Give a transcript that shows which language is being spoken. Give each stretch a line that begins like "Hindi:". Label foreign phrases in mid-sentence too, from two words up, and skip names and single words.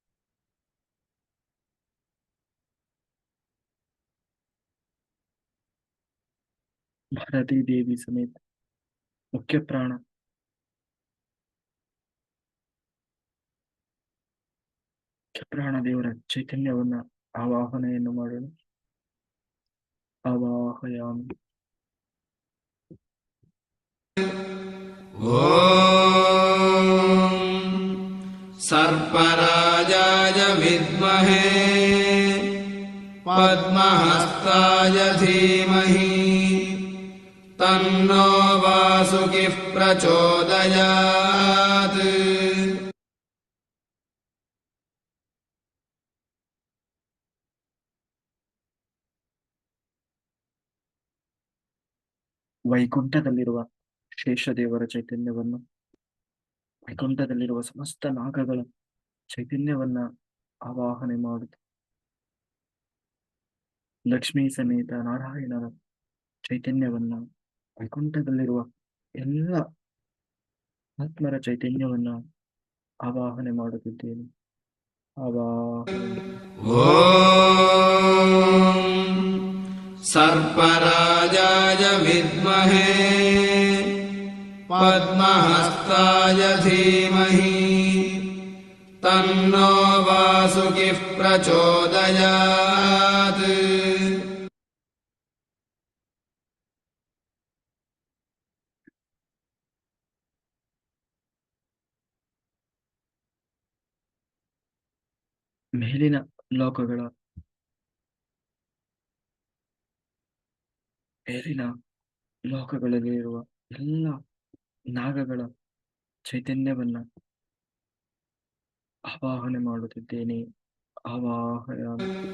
Kannada: ಭಾರತೀ ದೇವಿ ಸಮೇತ ಮುಖ್ಯ ಪ್ರಾಣ ದೇವರ ಚೈತನ್ಯವನ್ನ ಆವಾಹನೆಯನ್ನು ಮಾಡೋಣ. ಆವಾಹಯಾಮಿ.
Sanskrit: सर्पराजाय विद्महे पद्महस्ताय धीमहि तन्नो वासुकिः प्रचोदयात्।
Kannada: ವೈಕುಂಠದಲ್ಲಿರುವ ಶೇಷದೇವರ ಚೈತನ್ಯವನ್ನು, ವೈಕುಂಠದಲ್ಲಿರುವ ಸಮಸ್ತ ನಾಗಗಳ ಚೈತನ್ಯವನ್ನ ಆವಾಹನೆ ಮಾಡುತ್ತ, ಲಕ್ಷ್ಮೀ ಸಮೇತ ನಾರಾಯಣನ ಚೈತನ್ಯವನ್ನ, ವೈಕುಂಠದಲ್ಲಿರುವ ಎಲ್ಲ ಆತ್ಮರ ಚೈತನ್ಯವನ್ನ ಆವಾಹನೆ ಮಾಡುತ್ತಿದ್ದೇನೆ.
Sanskrit: सर्पराजाय विद्महे पद्महस्ताय धीमहि तन्नो वासुकिः प्रचोदयात्।
Kannada: ಮೇಲಿನ ಲೋಕಗಳಲ್ಲಿರುವ ಎಲ್ಲ ನಾಗಗಳ ಚೈತನ್ಯವನ್ನ ಆವಾಹನೆ ಮಾಡುತ್ತಿದ್ದೇನೆ. ಆವಾಹಯಾಮಿ.